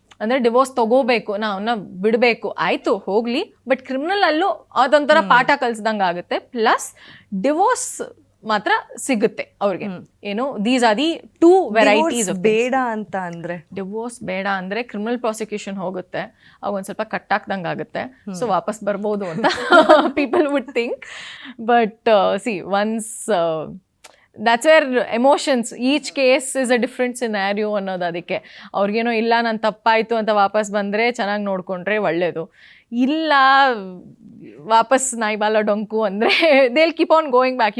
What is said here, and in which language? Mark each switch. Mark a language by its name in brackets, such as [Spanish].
[Kannada] ಅಂದರೆ ಡಿವೋರ್ಸ್ ತೊಗೋಬೇಕು, ಅವನ್ನ ಬಿಡಬೇಕು, ಆಯಿತು ಹೋಗಲಿ, ಬಟ್ ಕ್ರಿಮಿನಲಲ್ಲೂ ಅದೊಂಥರ ಪಾಠ ಕಲಿಸ್ದಂಗೆ ಆಗುತ್ತೆ. ಪ್ಲಸ್ ಡಿವೋರ್ಸ್ ಮಾತ್ರ ಸಿಗುತ್ತೆ ಅವ್ರಿಗೆ. [English] ಏನು, these are the two varieties of. [Kannada] ಬೇಡ ಅಂತ ಅಂದರೆ, ಡಿವೋರ್ಸ್ ಬೇಡ ಅಂದರೆ ಕ್ರಿಮಿನಲ್ ಪ್ರಾಸಿಕ್ಯೂಷನ್ ಹೋಗುತ್ತೆ, ಅವಾಗ ಒಂದು ಸ್ವಲ್ಪ ಕಟ್ಟಾಕ್ದಂಗೆ ಆಗುತ್ತೆ. ಸೊ ವಾಪಸ್ ಬರ್ಬೋದು ಅಂತ [English] People would think. But see once that's where emotions, each case is a different scenario ಅನ್ನೋದು. [Kannada] ಅದಕ್ಕೆ ಅವ್ರಿಗೇನೋ ಇಲ್ಲ ನಾನು ತಪ್ಪಾಯಿತು ಅಂತ ವಾಪಸ್ ಬಂದರೆ ಚೆನ್ನಾಗಿ ನೋಡಿಕೊಂಡ್ರೆ ಒಳ್ಳೆಯದು. ಇಲ್ಲ ವಾಪಸ್ ನಾಯಿ ಬಾಲ ಡೊಂಕು ಅಂದರೆ [English] They will keep on going back.